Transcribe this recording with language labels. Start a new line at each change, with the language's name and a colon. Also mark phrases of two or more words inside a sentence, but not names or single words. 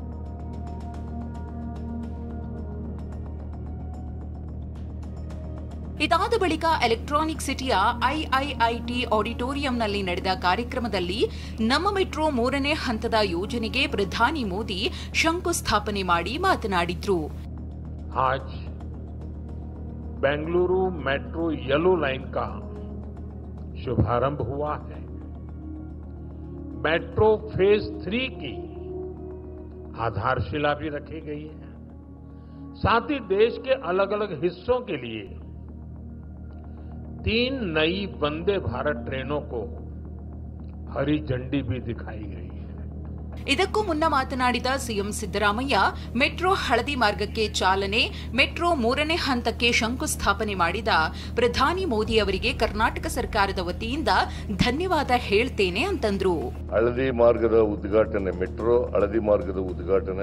Kannada: ಇದಾದ ಬಳಿಕ ಎಲೆಕ್ಟ್ರಾನಿಕ್ ಸಿಟಿಯ IIIT ಆಡಿಟೋರಿಯಂನಲ್ಲಿ ನಡೆದ ಕಾರ್ಯಕ್ರಮದಲ್ಲಿ ನಮ್ಮ ಮೆಟ್ರೋ 3ನೇ ಹಂತದ ಯೋಜನೆಗೆ ಪ್ರಧಾನಿ ಮೋದಿ ಶಂಕುಸ್ಥಾಪನೆ ಮಾಡಿ ಮಾತನಾಡಿದ್ರು.
Hindi: आज बेंगलुरु मेट्रो येलो लाइन का शुभारंभ हुआ है. मेट्रो फेज 3 की आधारशिला भी रखी गई है. साथ ही देश के अलग अलग हिस्सों के लिए 3 नई वंदे भारत ट्रेनों को हरी झंडी भी दिखाई गई है.
Kannada: ಇದಕ್ಕೂ ಮುನ್ನ ಮಾತನಾಡಿದ ಸಿಎಂ ಸಿದ್ದರಾಮಯ್ಯ, ಮೆಟ್ರೋ ಹಳದಿ ಮಾರ್ಗಕ್ಕೆ ಚಾಲನೆ, ಮೆಟ್ರೋ 3ನೇ ಹಂತಕ್ಕೆ ಶಂಕುಸ್ಥಾಪನೆ ಮಾಡಿದ ಪ್ರಧಾನಿ ಮೋದಿ ಅವರಿಗೆ ಕರ್ನಾಟಕ ಸರ್ಕಾರದ ವತಿಯಿಂದ ಧನ್ಯವಾದ ಹೇಳ್ತೇನೆ ಅಂತಂದ್ರು. ಹಳದಿ ಮಾರ್ಗದ ಉದ್ಘಾಟನೆ, ಮೆಟ್ರೋ ಹಳದಿ ಮಾರ್ಗದ ಉದ್ಘಾಟನೆ.